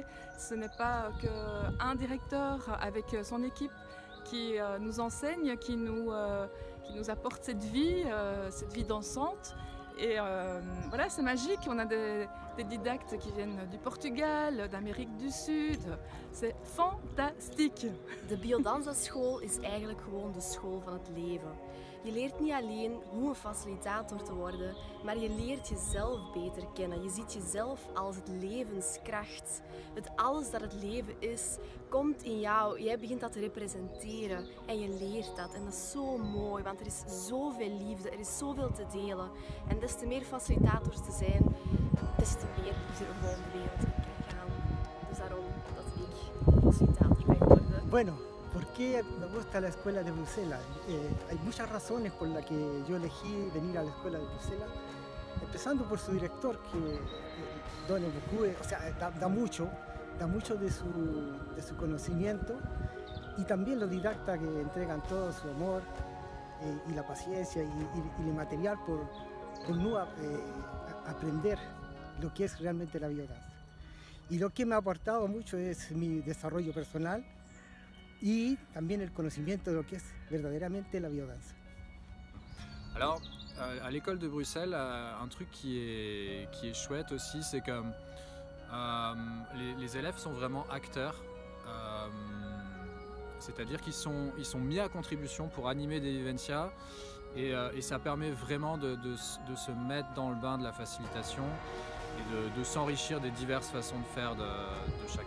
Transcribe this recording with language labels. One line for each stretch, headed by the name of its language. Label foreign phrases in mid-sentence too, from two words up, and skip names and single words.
French: Ce n'est pas qu'un directeur avec son équipe qui nous enseigne, qui nous apporte cette vie dansante. Et voilà, c'est magique. On a des didactes qui viennent du Portugal, d'Amérique du Sud. C'est fantastisch.
Dutch: De biodanza-school is eigenlijk gewoon de school van het leven. Je leert niet alleen hoe een facilitator te worden, maar je leert jezelf beter kennen. Je ziet jezelf als het levenskracht. Het alles dat het leven is, komt in jou. Jij begint dat te representeren en je leert dat. En dat is zo mooi, want er is zoveel liefde, er is zoveel te delen. En des te meer facilitators te zijn, des te meer liefde er gewoon de wereld in kan gaan. Dus daarom dat ik facilitator ben geworden.
Spanish: Bueno, ¿por qué me gusta la escuela de Bruselas? Hay muchas razones por las que yo elegí venir a la escuela de Bruselas, empezando por su director, que Don Ebukue, o sea, da mucho de su conocimiento, y también los didactas que entregan todo su amor y la paciencia y el material por no aprender lo que es realmente la biodanza. Y lo que me ha aportado mucho es mi desarrollo personal y también el conocimiento de lo que es verdaderamente la biodanza.
French: Alors, à l'école de Bruxelles, un truc qui est chouette aussi, c'est que les élèves sont vraiment acteurs, c'est-à-dire qu'ils sont mis à contribution pour animer des vivencias et ça permet vraiment de se mettre dans le bain de la facilitation et de s'enrichir des diverses façons de faire de chacun.